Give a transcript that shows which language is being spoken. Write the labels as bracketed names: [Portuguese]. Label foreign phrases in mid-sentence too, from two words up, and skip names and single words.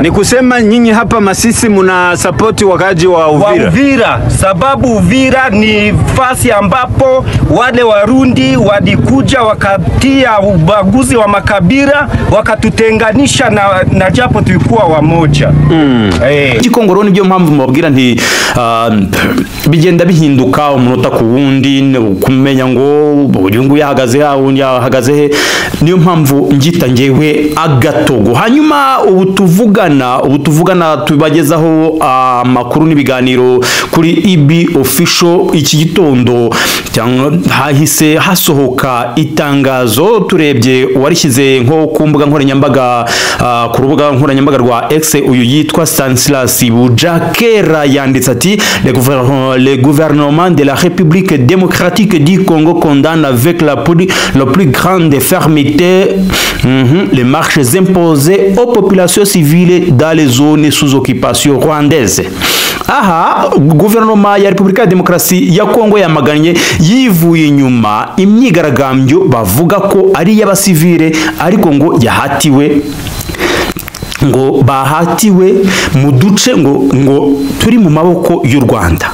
[Swahili] Ni kusema nyinyi hapa Masisi muna support wakaji wa Uvira? Wa Uvira, sababu Uvira ni fasi ambapo wale Warundi walikuja wakatia ubaguzi wa makabila wakatutenganisha na japo tulikuwa wamoja. [Kinyarwanda] Gikongoro nibyo mpamvu mubabwira nti bigenda bihinduka umunota ku wundi, kumenya ngo uyu yahagaze he, niyo mpamvu ngita ngewe agatogo. Hanyuma ubu tuvugana tubagezaho amakuru n'ibiganiro kuri IB official. Iki gitondo hahise hasohoka itangazo, turebye warishyize nko ku mbuga nkoranyambaga, ku rubuga nkoranyambaga rwa X, uyu yitwa Stanislas Bujakera yanditse ati [French] le gouvernement de la République démocratique du Congo condamne avec la plus grande fermeté les marches imposées aux populations civiles dans les zones sous occupation rwandaise. [Kinyarwanda] Aha, guverinoma ya Republika ya Demokarasi ya Kongo yamaganye yivuye inyuma imyigaragambyo bavuga ko ari y'abasivile ariko ngo bahatiwe mu duce ngo turi mu maboko y'u Rwanda.